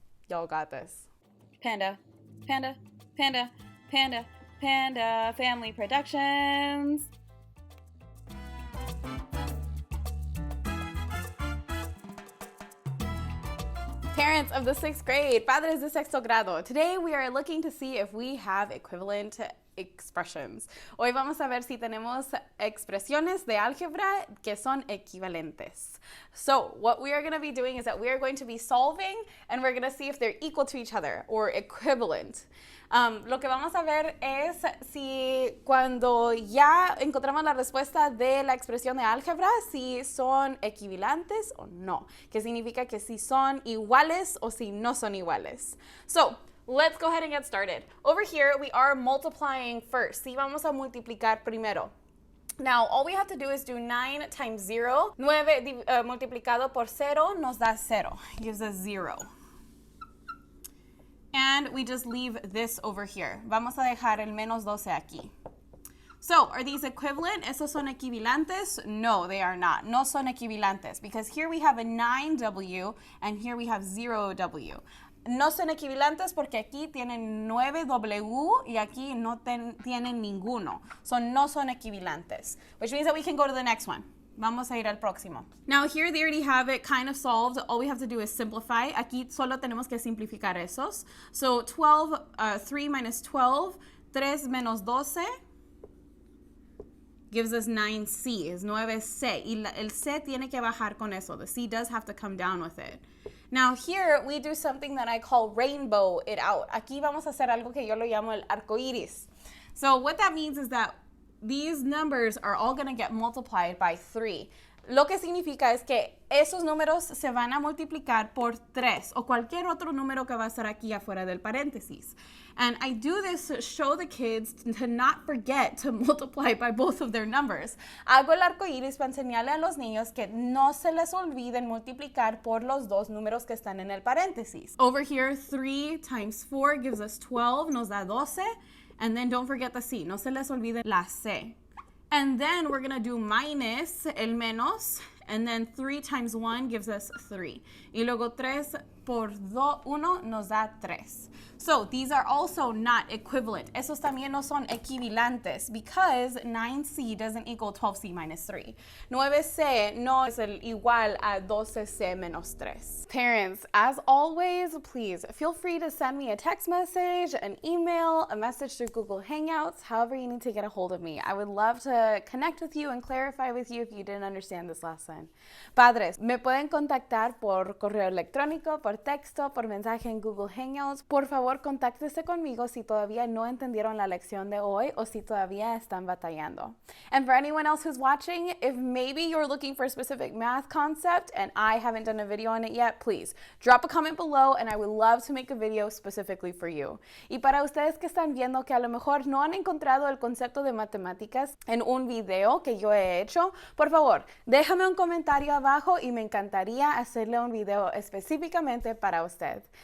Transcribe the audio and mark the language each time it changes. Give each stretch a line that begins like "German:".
English: Y'all got this. Panda, Panda, Panda, Panda, Panda Family Productions. Parents of the 6th grade,
Spanish: Padres de sexto grado.
English: Today we are looking to see if we have equivalent expressions.
Spanish: Hoy vamos a ver si tenemos expresiones de álgebra que son equivalentes.
English: So what we are going to be doing is that we are going to be solving and we're going to see if they're equal to each other or equivalent.
Spanish: Lo que vamos a ver es si cuando ya encontramos la respuesta de la expresión de álgebra, si son equivalentes o no. Que significa que si son iguales o si no son iguales.
English: So, let's go ahead and get started. Over here, we are multiplying first.
Spanish: Si vamos a multiplicar primero.
English: Now, all we have to do is do 9 times 0.
Spanish: 9 multiplicado por 0 nos da 0.
English: Gives us 0. And we just leave this over here.
Spanish: Vamos a dejar el menos 12 aquí.
English: So, are these equivalent?
Spanish: ¿Esos son equivalentes?
English: No, they are not.
Spanish: No son equivalentes
English: because here we have a 9W and here we have 0W.
Spanish: No son equivalentes porque aquí tienen 9W y aquí no tienen ninguno.
English: So,
Spanish: no son equivalentes,
English: which means that we can go to the next one.
Spanish: Vamos a ir al próximo.
English: Now here they already have it kind of solved. All we have to do is simplify.
Spanish: Aquí solo tenemos que simplificar esos.
English: So 3 minus 12,
Spanish: 3 menos 12
English: gives us 9C, is 9C.
Spanish: Y el C tiene que bajar con eso.
English: The C does have to come down with it. Now here we do something that I call rainbow it out.
Spanish: Aquí vamos a hacer algo que yo lo llamo el arco iris.
English: So what that means is that these numbers are all going to get multiplied by 3.
Spanish: Lo que significa es que esos números se van a multiplicar por 3 o cualquier otro número que va a estar aquí afuera del paréntesis.
English: And I do this to show the kids to not forget to multiply by both of their numbers.
Spanish: Hago el arco iris para enseñarle a los niños que no se les olviden multiplicar por los dos números que están en el paréntesis.
English: Over here, 3 times 4 gives us 12,
Spanish: nos da 12.
English: And then don't forget the C.
Spanish: No se les olvide la C.
English: And then we're going to do minus
Spanish: el menos.
English: And then 3 times 1 gives us 3.
Spanish: Y luego 3 por 1 nos da 3.
English: So these are also not equivalent.
Spanish: Esos también no son equivalentes
English: because 9C doesn't equal 12C minus 3.
Spanish: 9C no es el igual a 12C menos 3.
English: Parents, as always, please feel free to send me a text message, an email, a message through Google Hangouts, however you need to get a hold of me. I would love to connect with you and clarify with you if you didn't understand this lesson.
Spanish: Padres, me pueden contactar por correo electrónico, por texto, por mensaje en Google Hangouts. Por favor, contáctese conmigo si todavía no entendieron la lección de hoy o si todavía están batallando.
English: And for anyone else who's watching, if maybe you're looking for a specific math concept and I haven't done a video on it yet, please drop a comment below and I would love to make a video specifically for you.
Spanish: Y para ustedes que están viendo que a lo mejor no han encontrado el concepto de matemáticas en un video que yo he hecho, por favor, déjame un comentario abajo y me encantaría hacerle un video específicamente para usted.